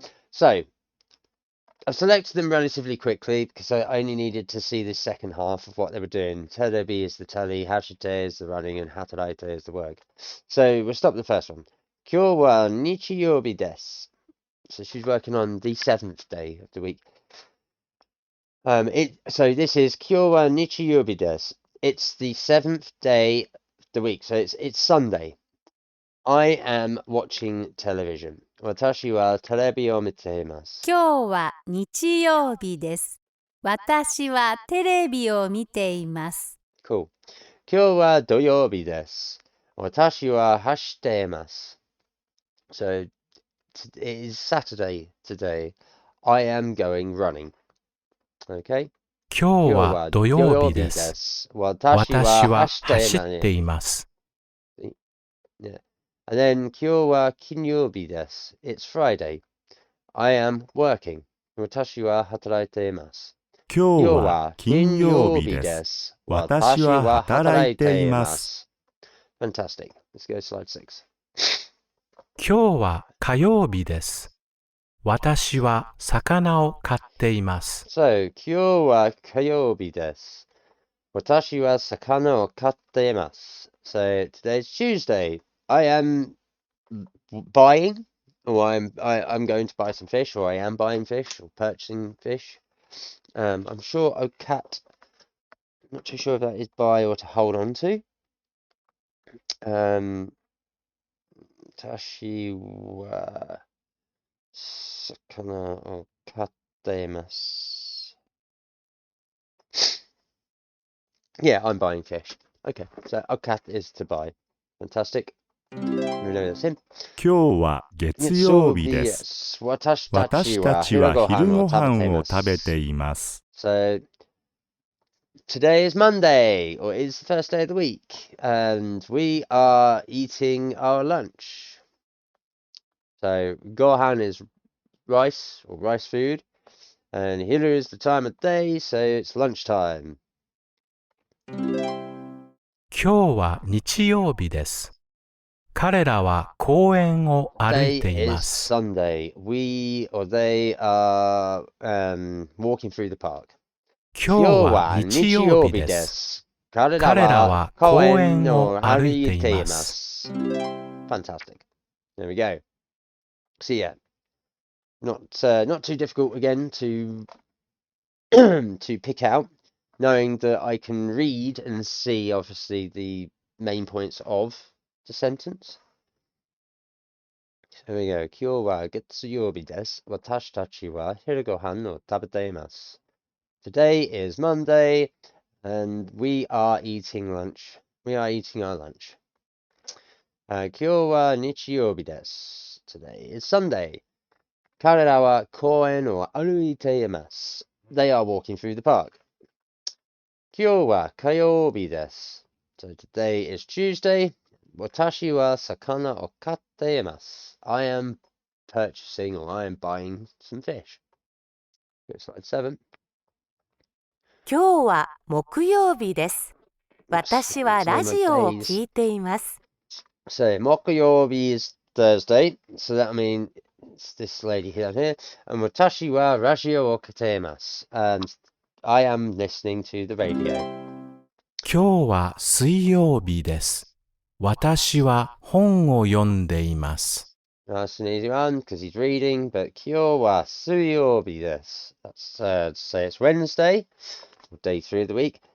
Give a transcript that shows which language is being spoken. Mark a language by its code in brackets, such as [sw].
[en] So, I've selected them relatively quickly because I only needed to see the second half of what they were doing. Terebi is the telly, hashite is the running, and hataraite is the work. So, we'll stop the first one. [ja] 今日は日曜日です. [en] So she's working on the 7th day of the week. So this is [ja] 今日は日曜日です. [en] It's the 7th day of the week. So it's Sunday. I am watching television. [ja] 私はテレビを見ています. 今日は日曜日です。私はテレビを見ています。 Cool. 今日は土曜日です.私は走っています. [en] So it is Saturday today. I am going running. Okay. [ja] 今日は土曜日です。私は走っています。 [en] Yeah. [ja] And then 今日は金曜日です. [en] It's Friday. I am working. [ja] 私は働いています. 今日は金曜日です。私は働いています。 [en] Fantastic. Let's go to slide 6. [ja] 今日は火曜日です。私は魚を買っています。 So, 今日は火曜日です。私は魚を買っています. [en] So, today's Tuesday. I am buying I'm going to buy some fish, or I am buying fish, or purchasing fish. I'm sure okat. Not too sure if that is buy or to hold on to. [ja] Tashi wa sakana o katemasu. [en] Yeah, I'm buying fish. Okay, so okat is to buy. Fantastic. We know that's him. [ja] 今日は月曜日です。私たちは昼ご飯を食べています。 [en] So, today is Monday, or is the first day of the week, and we are eating our lunch. So, gohan is rice, or rice food, and hiru is the time of day, so it's lunchtime. [ja] 今日は日曜日です。彼らは公園を歩いています。 [en] Sunday. We or they are walking through the park. [ja] 今日は日曜日です。彼らは公園を歩いています。 [en] Fantastic. There we go. So yeah, not too difficult again to to pick out, knowing that I can read and see obviously the main points of the sentence. Here we go. [ja] 今日は月曜日です。私たちは昼ご飯を食べています。 [en] Today is Monday, and we are eating lunch. We are eating our lunch. [ja] 今日は日曜日です。 [en] Today is Sunday. [ja] 彼らは公園を歩いています。 [en] They are walking through the park. [ja] 今日は火曜日です。 [en] So today is Tuesday. [ja] 私は魚を買っています。 [en] I am purchasing, or I am buying some fish. Go to slide 7. [ja] 今日は木曜日です。私はラジオを聞いています。 [en] So, 木曜日 is Thursday. So that means it's this lady here. [ja] And 私はラジオを聞いています。 [en] And I am listening to the radio. [ja] 今日は水曜日です。私は本を読んでいます。 [en] Nice and easy one, because he's reading, but [ja] 今日は水曜日です。 [en] That's to say it's Wednesday, day 3 of the week.